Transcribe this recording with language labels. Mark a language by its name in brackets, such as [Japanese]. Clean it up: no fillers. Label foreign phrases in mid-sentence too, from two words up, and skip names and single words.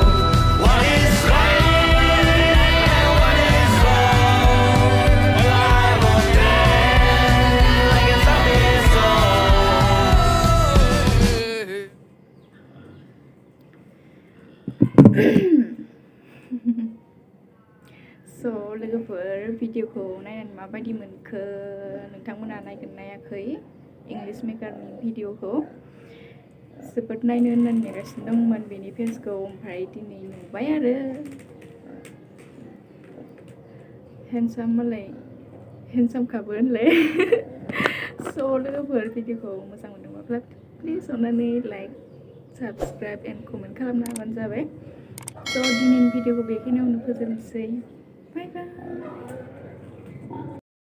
[English] What is right and what is wrong? Well, I'm all there like a zombie song. [Bodo] So लोगोफोर भिडिअखौ नायनानै माबायदि मोनखो नोंथांमोना नायगोन नायाखै इंलिश मेकारनि भिडिअखौ जोबोद नायनो होननानै नेगासिनो दंमोन बेनि फेसखौ ओमफ्राय दिनै नुबाय आरो हेन्डसाम मालाय हेन्डसामखाबो होनलाय स' लोगोफोर भिडिअखौ मोजां मोनदोंब्ला प्लिज अननानै [English] like subscribe and comment [Bodo] खालामना होबानो जाबाय स' दिनैनि भिडिअखौ बेखिनियावनो फोजोबनोसै [English] bye bye